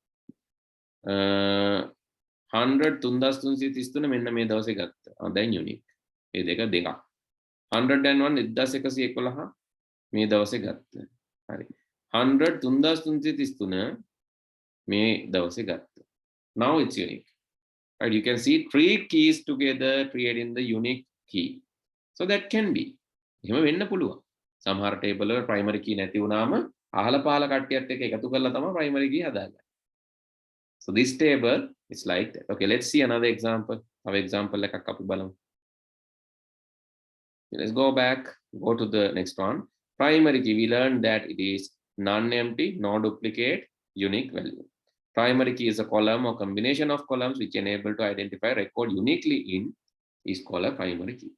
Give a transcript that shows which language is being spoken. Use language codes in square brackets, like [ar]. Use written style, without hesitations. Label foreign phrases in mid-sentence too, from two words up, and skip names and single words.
[si] 100 3333 මෙන්න මේ දවසේ ගත්ත. දැන් unique. මේ දෙක දෙකක්. 101 1111 මේ දවසේ ගත්ත. හරි. 100 3333 මේ දවසේ ගත්ත. [en] Now it's unique. Right? You can see three keys together creating the unique key. So that can be. [si] එහෙම වෙන්න පුළුවන්. සමහර table වල [en] primary key [si] නැති වුණාම අහල පහල කට්ටියත් එක්ක එකතු කරලා තමයි [en] primary key [si] හදාගන්නේ. [en] So this table is like that. Okay, let's see another example. Our example [si] එකක් අපි බලමු. [en] Let's go back, go to the next one. Primary key, we learned that it is non-empty, no-duplicate, unique value. Primary key is a column or combination of columns which enable to identify record uniquely in is called a primary key.